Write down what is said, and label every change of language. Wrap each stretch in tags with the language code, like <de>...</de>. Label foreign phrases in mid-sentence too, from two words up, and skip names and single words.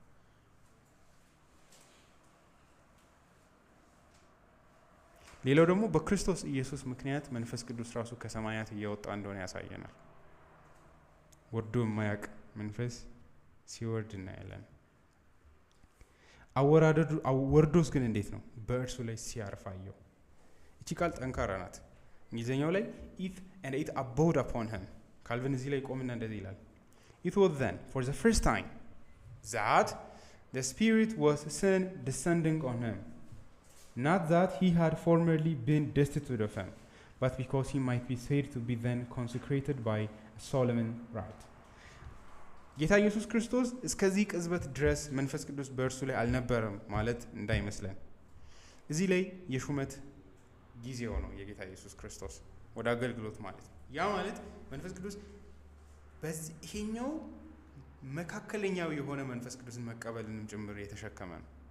<am>ሌላው ደግሞ በክርስቶስ ኢየሱስ ምክንያት መንፈስ ቅዱስ ራሱ ከሰማያት እየወጣ እንደሆነ ያሳየናል። ወርዶ የማያውቅ መንፈስ ሲወርድ እናያለን። ወርዶስ ግን እንዴት ነው? በእርሱ ላይ ሲያርፋየው። እቺ ቃል ጠንካራ ናት። እንግሊዝኛው ላይ</am> <en>it abode upon him</en> <am>ካልቪን እዚህ ላይ ቆምና እንደዚህ ይላል</am> <en>it was then for the first time that the Spirit was seen descending on him, not that he had formerly been destitute of him, but because he might be said to be then consecrated by a solemn rite.</en> <am>ጌታ ኢየሱስ ክርስቶስ እስከዚህ ቅጽበት ድረስ መንፈስ ቅዱስ በእርሱ ላይ አልነበረም ማለት እንዳይመስለን። እዚህ ላይ የሹመት ጊዜው ነው የጌታ ኢየሱስ ክርስቶስ ወደ አገልግሎት ማለት ነው። ያ ማለት መንፈስ ቅዱስ በዚህኛው መካከለኛው የሆነ መንፈስ ቅዱስን መቀበልንም ጭምር የተሸከመ ነው።</am>